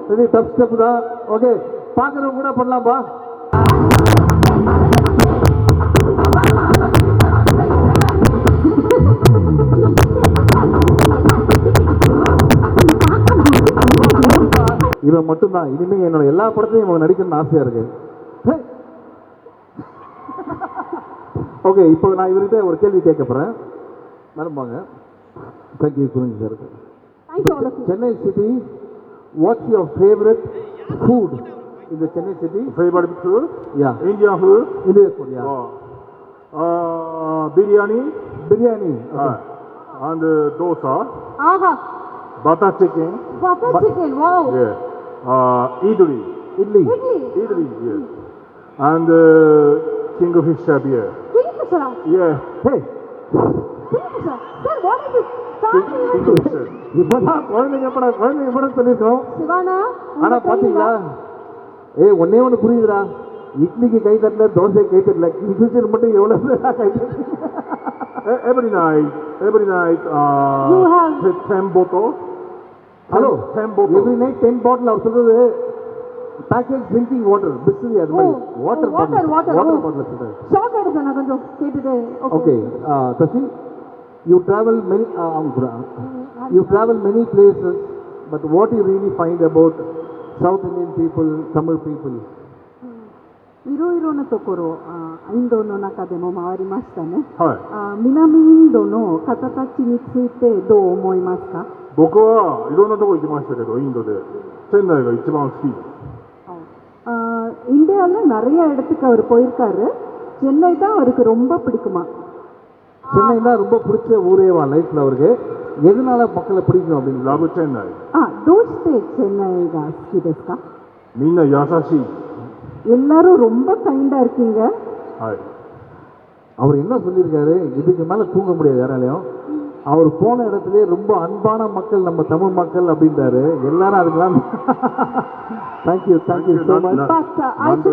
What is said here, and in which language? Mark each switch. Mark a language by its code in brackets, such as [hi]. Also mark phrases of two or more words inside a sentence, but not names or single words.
[en] ready dub step [ta] தான் ஓகே பாக்குறவங்க கூட பண்ணலாம்பா இவன் மட்டும்தான் இனிமே என்னோட எல்லா படத்தையும் இவங்க நடிக்கணும்னு ஆசையா இருக்கு ஓகே இப்போ நான் இவர்கிட்ட ஒரு கேள்வி கேட்க போறேன் மேடம் வாங்க தேங்க்யூ குருங்க சார் [en] Chennai city what's your favorite food in the Chennai city? Favorite food? Yeah. Indian food? Indian food, yeah. Biryani? Biryani. Okay. And dosa. [ta] ஆஹா [en] Butter chicken. butter chicken wow Yeah. Idli. Idli. Idli, yes. And Kingfisher beer. Kingfisher Yeah. Hey. Kingfisher sir what is it Kingfisher. [ta] இப்பதான் குழந்தைங்க படம் சொல்லியிருக்கோம் சிவானா ஆனா பாத்தீங்களா ஒன்னே ஒண்ணு புரியுதுடா இட்லிக்கு கை தட்டல தோசை கை தட்டல கிங்ஃபிஷர் மட்டும் எவ்வளவு கை [en] Every night, You have 10 bottles. ஹலோ 10 bottles. every night 10 bottle [ta] அவர் சொல்றது [en] package drinking water [ta] பிஸ்லரி அது மாதிரி [en] water bottle [ta] சொல்றாரு ஷார்ட் ஆயிடுச்சு நான் கொஞ்சம் கேட்டுட்டு [en] okay Sasi you travel many you travel many places but what you really find about South Indian people Tamil people [ja] いろいろなところインドの中でも回りましたね、はい。南インドの方たちについてどう思いますか僕はいろんなとこ行きましたけど、インドでチェンナイが一番好きです。 [ta] இந்தியாவில் நிறைய இடத்துக்கு அவர் போயிருக்காரு சென்னை தான் அவருக்கு ரொம்ப பிடிக்குமா சென்னை தான் ரொம்ப பிடிச்ச ஊரேவா லைஃப்ல அவருக்கு எதனால மக்களை பிடிக்கும் அப்படின்னு [en] Love Chennai. [ja] どうしてチェンナイが好きですか？みんな優しい。 [ta] எல்லாரும் ரொம்ப கைண்டா இருக்கீங்க. [ja] はい。 [ta] அவர் என்ன சொல்லியிருக்காரு, இதுக்கு மேலே தூங்க முடியாது யாராலையும். அவர் போன இடத்துலயே ரொம்ப அன்பான மக்கள் நம்ம தமிழ் மக்கள் அப்படின்றாரு. எல்லாரும் அதுக்கெல்லாம் [en] thank you so much.